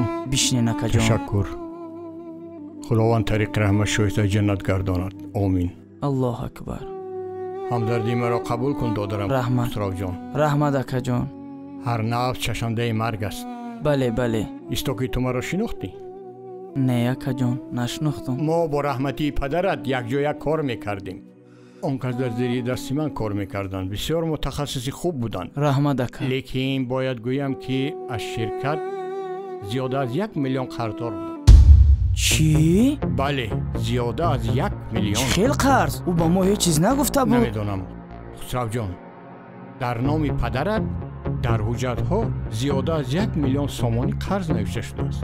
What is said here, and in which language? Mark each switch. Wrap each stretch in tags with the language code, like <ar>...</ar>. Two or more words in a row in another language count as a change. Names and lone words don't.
<tg>Бишинин акаҷон. Tashakkur. Худованд тариқ раҳмат шоиста ҷаннат гардонад. Amin. Аллоҳу акбар. Ҳамдардӣ моро қабул кун додарам. Rahmat. Xusravjon. Раҳмат акаҷон. Ҳар нафс чашандаи марг аст. Бале, бале. Исто ки ту моро шинохтӣ? Не акаҷон, нашнохтум. Мо бо раҳмати падарат якҷоя кор мекардем. Он кас дар зери дасти ман кор мекарданд. Бисёр мутахассиси хуб буданд. Раҳмат ака. Лекин бояд гӯям ки аз ширкат зиёда аз 1 миллион қарздор буданд. Чӣ? Бале, зиёда аз 1 миллион. Хел қарз? Ӯ ба мо ҳеҷ чиз нагуфта буд? Намедонам. Хусравҷон, дар номи падарат дар ҳуҷҷатҳо зиёда аз 1 миллион сомонӣ қарз навишта шудааст.</tg>